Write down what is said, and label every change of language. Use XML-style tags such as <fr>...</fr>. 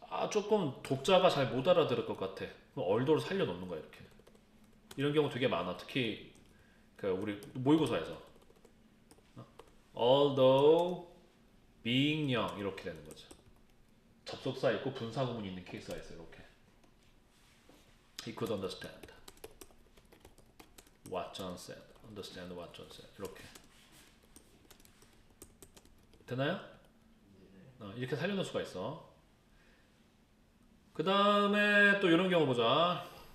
<ko>조금 독자가 잘 못 알아들을 것 같아. 그럼 얼도를 살려놓는 거야 이렇게. 이런 경우 되게 많아. 특히 그 우리 모의고사에서</ko> <en>although being young</en> <ko>이렇게 되는 거죠. 접속사 있고 분사 구문이 있는 케이스가 있어요. 이렇게.</ko> <en>He could understand what John said. understand what John said.</en> <ko>이렇게. 되나요? 이렇게 살려놓을 수가 있어. 그 다음에 또 이런 경우 보자.</ko>